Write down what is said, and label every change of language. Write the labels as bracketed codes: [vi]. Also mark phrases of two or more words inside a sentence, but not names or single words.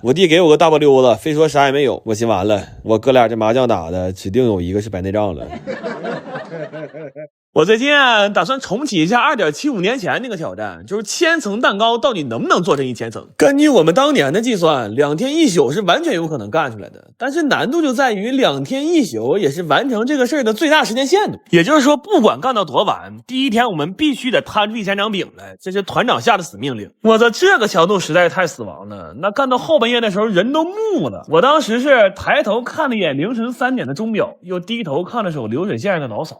[zh] 我弟給我個大波溜子，非說啥也沒有。我心完了，我哥倆這麻將打的指定有一個是白內障了。我最近打算重啟一下2.75年前那個挑戰，就是1000層蛋糕到底能不能做成1000層。根據我們當年的計算，2天1宿是完全有可能幹出來的，但是難度就在於2天1宿也是完成這個事兒的最大時間限度。也就是說，不管幹到多晚，第一天我們必須得攤出1000張餅來，這是團長下的死命令。我的這個強度實在是太死亡了，那幹到後半夜的時候人都木了。我當時是抬頭看了一眼凌晨3點的鐘錶，又低頭看了首流水線上的老嫂。